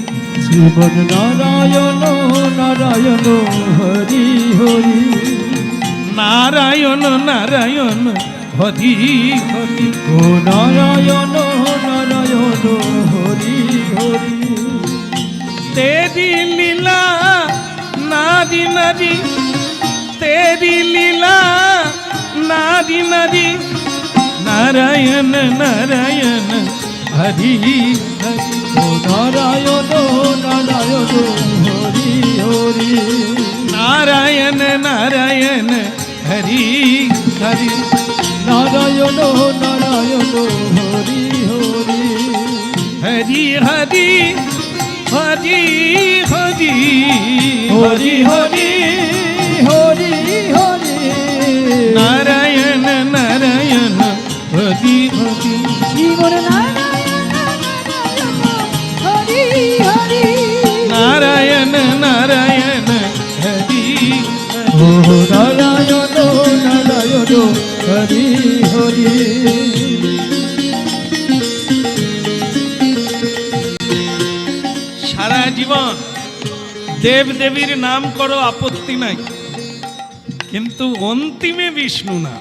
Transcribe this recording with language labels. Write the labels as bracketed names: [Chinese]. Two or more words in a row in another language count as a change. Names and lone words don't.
[Bangla] জীবন নারায়ণ নারায়ণ হরি হরি, নারায়ণ নারায়ণ হরি হরি, ও নারায়ণ নারায়ণ হরি হরি। [Hindi] तेरी लीला नारी नारी तेरी लीला नारी नारी नारायण नारायण हरि हरि [Bangla] ও নারায়ণ নারায়ণ হরি হরি नारायण नारायण हरि हरि নারায়ণ নারায়ণ হরি হরি हरि हरि हरि हरि হরি হরি হরি হরি नारायण नारायण हरि हरि জীবন নারায়ণ নারায়ণ হরি হরি नारायण नारायण हरि ও নারায়ণ নারায়ণ হরি হরি সারা জীবন দেব দেবীর নাম করো আপত্তি নাই, কিন্তু অন্তিমে বিষ্ণু নাম।